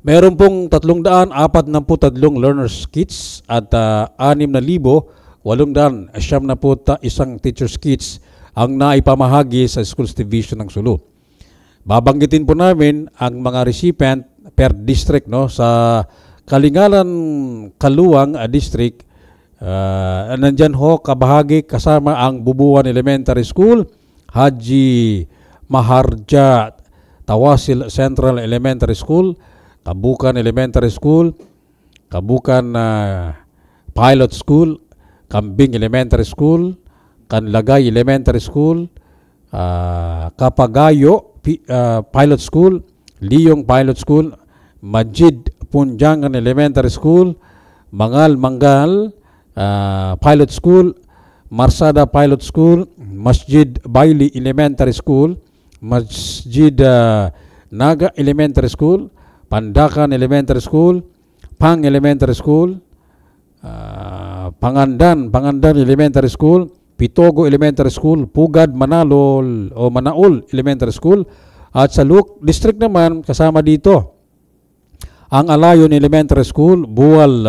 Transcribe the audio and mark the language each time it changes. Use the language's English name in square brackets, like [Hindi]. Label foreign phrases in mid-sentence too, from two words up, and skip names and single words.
[Filipino] Meron pong 343 [English] learners kits [Filipino] at 6,871 [English] teachers kits [Filipino] ang naipamahagi sa Schools Division ng Sulu. Babanggitin po namin ang mga recipient [English] per district, [Filipino] no, sa Kalingalan Kaluang District. Nandyan ho kabahagi kasama ang Bubuan Elementary School, Haji Maharja Tawasil Central Elementary School, Kabukan Elementary School, Kabukan Pilot School, Kambing Elementary School, Kanlagay Elementary School, Kapagayo Pilot School, Liyong Pilot School, Majid Punjangan Elementary School, Mangal Pilot School, Marsada Pilot School, Masjid Baili Elementary School, Masjid Naga Elementary School, Pandakan Elementary School, Pang Elementary School, Pangandan Elementary School, Pitogo Elementary School, Pugad Manaol Elementary School, at sa Luke District naman kasama dito ang Alayon Elementary School, Buwal